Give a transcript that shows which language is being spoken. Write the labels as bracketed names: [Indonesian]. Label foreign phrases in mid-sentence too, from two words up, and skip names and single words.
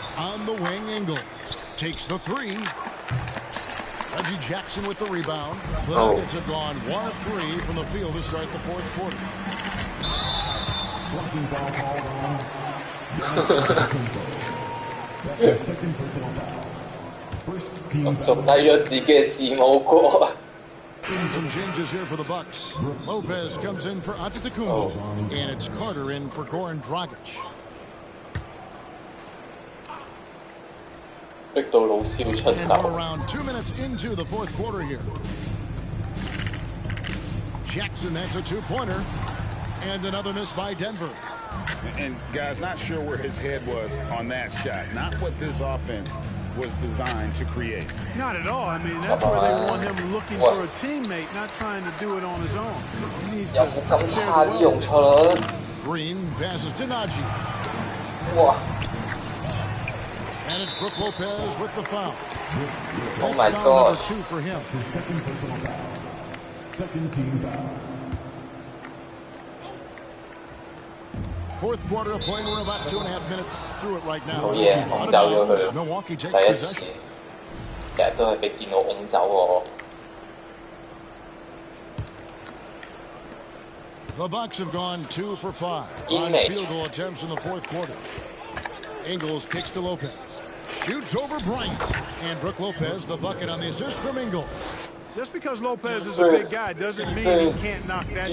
[English] On the wing, Ingles takes the 3. Reggie Jackson with the rebound. The Nuggets have gone 1 of 3 from the field to start the fourth quarter. Blocking foul called on Giannis Antetokounmpo. That's his second personal foul. First team [Cantonese] 仲睇咗自己嘅字母哥。 [English] And some changes here for the Bucks. Lopez comes in for Antetokounmpo, and it's Carter in for Goran Dragic. [Cantonese] 逼到老蕭出 [English] And we're [Cantonese] 手。 [English] around 2 minutes into the fourth quarter here. Jackson, that's a two-pointer. And another miss by Denver. And guys, not sure where his head was on that shot. Not what this offense was designed to create. Not at all. I mean, that's where they want him looking for a teammate, not trying to do it on his own. He needs [Cantonese] 有 [English] to [Cantonese] 冇咁 [English] prepare [Cantonese] 差啲 [English] well. [Cantonese] 用錯率？ [English] Green passes to Najee. 哇！ And it's Brook Lopez with the foul. Oh That's my foul number gosh. 2 for him. his second personal foul. Second team foul. Fourth quarter of play. We're about 2.5 minutes through it right now. [Cantonese] 好嘢， [English] Out [Cantonese] 拱 [English] of [Cantonese] 走咗 [English] bounds. [Cantonese] 佢。 [English] Milwaukee [Cantonese] 第 [English] takes [Cantonese] 一次， [English] possession. [Cantonese] 成日都係俾電腦拱走我。 [English] The Bucks have gone 2 for 5 on Image. field goal attempts in the fourth quarter. Ingles kicks to Lopez. Shoots over Bryant. And Brook Lopez, the bucket on the assist from Ingles. Just because Lopez is a big guy doesn't mean he can't knock that